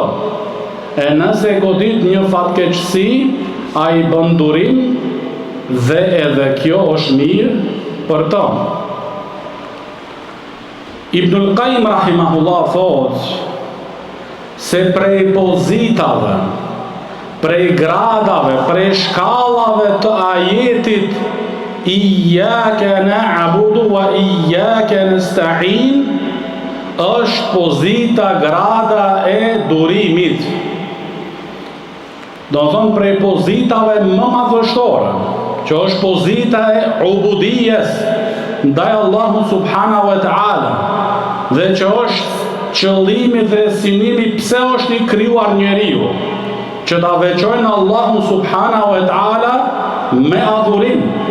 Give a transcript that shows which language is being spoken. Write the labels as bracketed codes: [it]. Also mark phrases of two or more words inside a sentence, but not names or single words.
[sq] E nëse godit një fatkeqësi, ai bën durim dhe edhe kjo është mirë për të. Ibnul Qayyim rahimahullah thot se prej pozitave, prej gradave, prej shkallave të ajetit [ar] إياك نعبد وإياك نستعين [sq] është pozita, grada e durimit. Do të thonë prej pozitave më madhështore, që është pozita e ubudijes ndaj Allahu [ar] سبحانه وتعالى, [sq] dhe që është qëllimi dhe synimi pse është i krijuar njeriu, që ta veçojnë Allahu [ar] سبحانه وتعالى [sq] me adhurim.